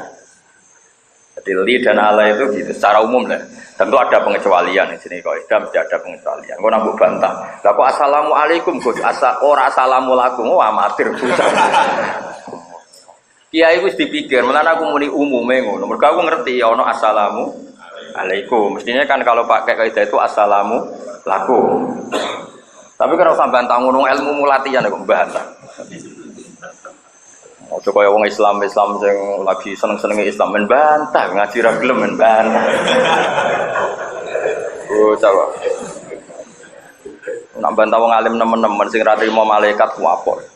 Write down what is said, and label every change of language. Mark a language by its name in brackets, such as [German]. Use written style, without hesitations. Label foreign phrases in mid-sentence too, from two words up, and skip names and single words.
[Indonesian] Jadi li dan ala itu gitu secara umum lah. Tentu ada pengecualian di sini kaidah mesti ada pengecualian. [Javanese] Kok nambah bantah. Lah kok assalamualaikum Gus ora assalamualaikum amatir bocah. Kiai wis dipikir, mulane aku muni umume ngono. Mergo aku ngerti ana [Arabic] السلام عليكم. [Indonesian] Mestinya kan kalau pakai kaidah itu [Arabic] السلام لكم. [Indonesian] Tapi kalau sampai bantah ngono ilmu latihan kok bantah. [Javanese] Ojo kaya wong Islam sing lagi seneng-senenge Islam men bantah, ngaji ra gelem men bantah. [Indonesian] Oh, coba. [Javanese] Nak bantah wong alim nemen-nemen sing ra trimo malaikat ku apa?